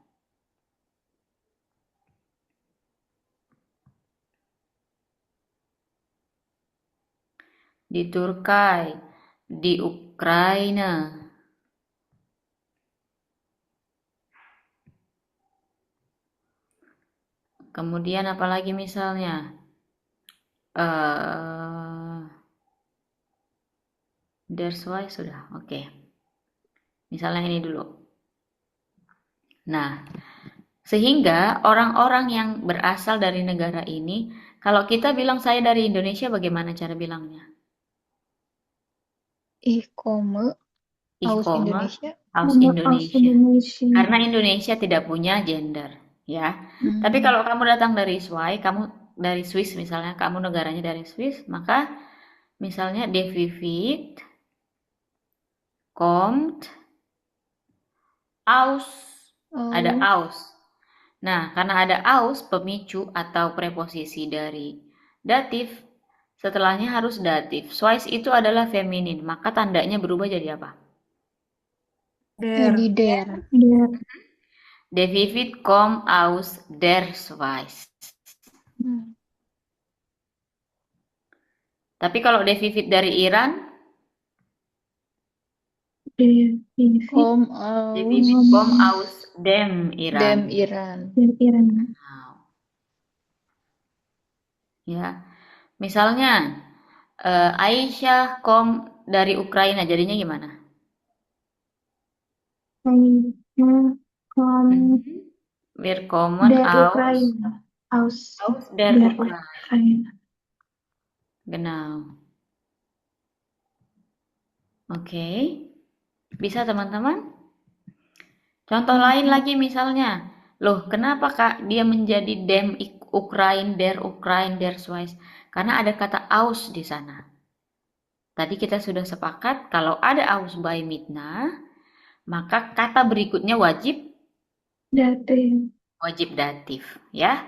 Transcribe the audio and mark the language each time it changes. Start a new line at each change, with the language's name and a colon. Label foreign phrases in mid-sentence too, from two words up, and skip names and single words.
Indonesian: Di Turki, di Ukraina. Kemudian apalagi misalnya
English: that's why
Indonesian: sudah, oke. Misalnya ini dulu. Nah, sehingga orang-orang yang berasal dari negara ini, kalau kita bilang saya dari Indonesia, bagaimana cara bilangnya?
German: Ich komme Ich aus komme Indonesia. aus Aus Indonesia. Indonesia.
Indonesian: Karena Indonesia tidak punya gender, ya. Tapi kalau kamu datang dari Swiss, kamu dari Swiss misalnya, kamu negaranya dari Swiss, maka misalnya
German: David kommt aus,
Indonesian: ada aus. Nah, karena ada aus, pemicu atau preposisi dari datif, setelahnya harus datif. Swiss itu adalah feminin, maka tandanya berubah jadi apa? Jadi der.
German: David kommt aus der Schweiz.
Indonesian: Tapi kalau David dari Iran,
German: David Kom kommt aus dem Iran. dem Iran. Wow.
Indonesian: Ya, misalnya Aisyah dari Ukraina, jadinya gimana?
German: Wir kommen aus der Ukraine. Genau.
Indonesian: Oke. Bisa teman-teman? Contoh lain lagi misalnya. Loh, kenapa Kak dia menjadi
German: dem Ukraine, der Schweiz?
Indonesian: Karena ada kata aus di sana. Tadi kita sudah sepakat kalau ada aus by midna, maka kata berikutnya wajib datif, ya.